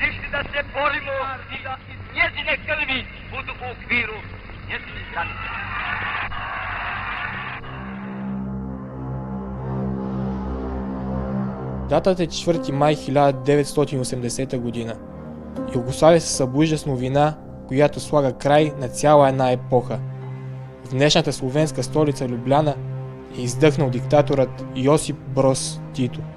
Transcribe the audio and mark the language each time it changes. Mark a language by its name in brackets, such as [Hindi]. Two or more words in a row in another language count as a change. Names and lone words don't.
[Croatian] da se borimo i da njezine krvi budu u okviru njezinih granica. [Bulgarian] Датата е 4 май 1980 година. Югославия се събужда с новина, която слага край на цяла една епоха. В днешната словенска столица Любляна е издъхнал диктаторът Йосип Броз Тито.